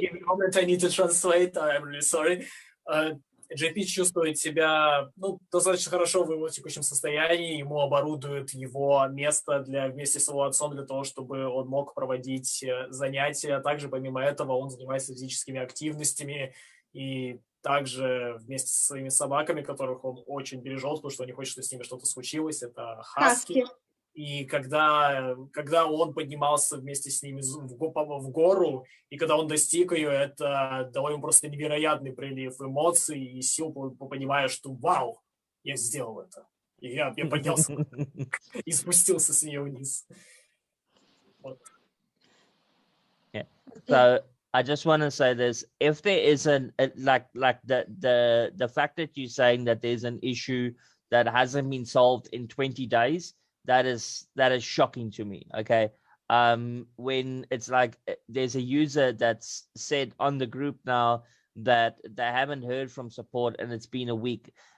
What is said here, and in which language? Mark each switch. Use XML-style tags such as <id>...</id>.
<en>give me a moment, I need to translate, I'm really sorry.</en> <ru>JP чувствует себя, ну, достаточно хорошо в его текущем состоянии, ему оборудуют его место вместе с его отцом для того, чтобы он мог проводить занятия. Также, помимо этого, он занимается физическими активностями и также вместе со своими собаками, которых он очень бережет, потому что он не хочет, чтобы с ними что-то случилось. Это хаски. И когда он поднимался вместе с ними в гору, и когда он достиг ее, это дало ему просто невероятный прилив эмоций и сил, понимая, что вау, я сделал это. И я поднялся и спустился с нее вниз. Вот.</ru> <en>Yeah. So I just want to say this: if there is like the fact that you're saying that there's an issue that hasn't been solved in 20 days. That is shocking to me. Okay. When it's like there's a user that's said on the group now that they haven't heard from support and it's been a week.</en>